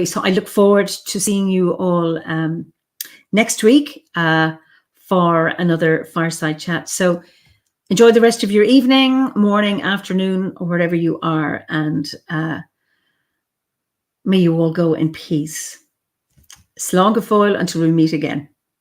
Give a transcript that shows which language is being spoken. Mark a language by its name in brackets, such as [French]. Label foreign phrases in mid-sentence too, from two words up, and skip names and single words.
[English] So I look forward to seeing you all next week for another Fireside Chat. So enjoy the rest of your evening, morning, afternoon, or wherever you are. And may you all go in peace. [Irish] Slán go fóill [English] until we meet again.